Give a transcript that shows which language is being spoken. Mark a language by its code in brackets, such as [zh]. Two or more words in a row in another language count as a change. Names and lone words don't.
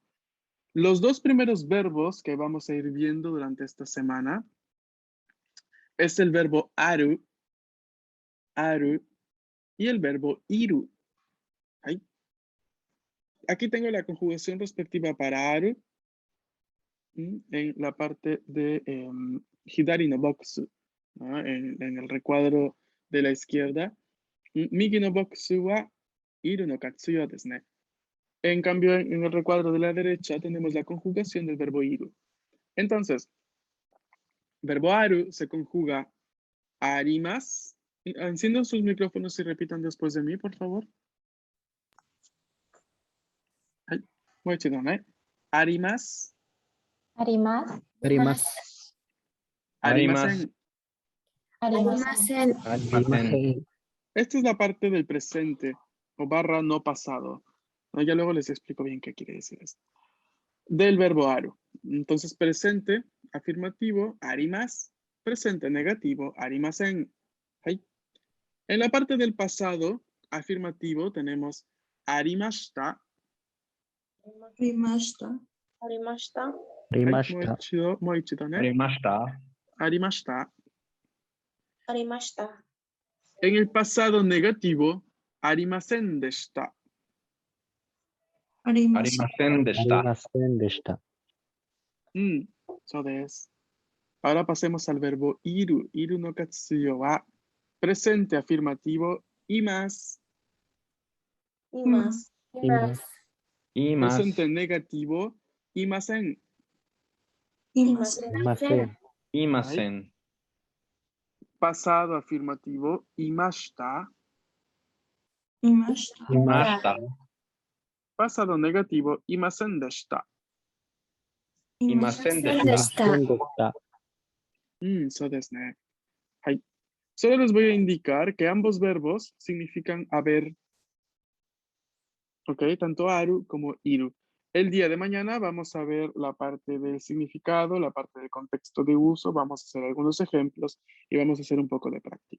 [es] Los 2 primeros verbos que vamos a ir viendo durante esta semana es el verbo aru, y el verbo iru. Ahí. Aquí tengo la conjugación respectiva para aru en la parte de [ja] 左のボックス, [es] ¿no? En el recuadro de la izquierda. [ja] 右のボックスはいるの活用ですね. [es] En cambio, en el recuadro de la derecha tenemos la conjugación del verbo iru. Entonces, verbo aru se conjuga arimas. Enciendan sus micrófonos y repitan después de mí, por favor. Ay, muy chido, ¿no? [ja] Arimas. Arimasu. Arimas. Arimasen. Arimasen. Arimasen. [es] Esta es la parte del presente o barra no pasado. ¿No? Ya luego les explico bien qué quiere decir esto. Del verbo aru. Entonces, presente, afirmativo, arimas. Presente negativo, arimasen. Ay. En la parte del pasado, afirmativo, tenemos arimashita. [ja] Rimashita. Rimashita. [es] Muy chido, ¿no? [ja] ありました Arimashita. [es] En el pasado negativo, [ja] ありませんでした. ありまありした。ませんでした。ありませんでした. そうです. [es] Ahora pasemos al verbo iru. [ja] いるの活用は. [es] Presente afirmativo, imas. [ja] Imas. 言います。 [es] Presente negativo, [ja] imasen. いません。 Imasen. 言いません。 [es] Pasado afirmativo, [ja] imashita. いました。いました。 [es] Pasado negativo, [ja] いませんでした. いませんでした。いませんでした. そうですね。はい. [es] Solo les voy a indicar que ambos verbos significan haber. Ok, tanto aru como iru. El día de mañana vamos a ver la parte del significado, la parte del contexto de uso, vamos a hacer algunos ejemplos y vamos a hacer un poco de práctica.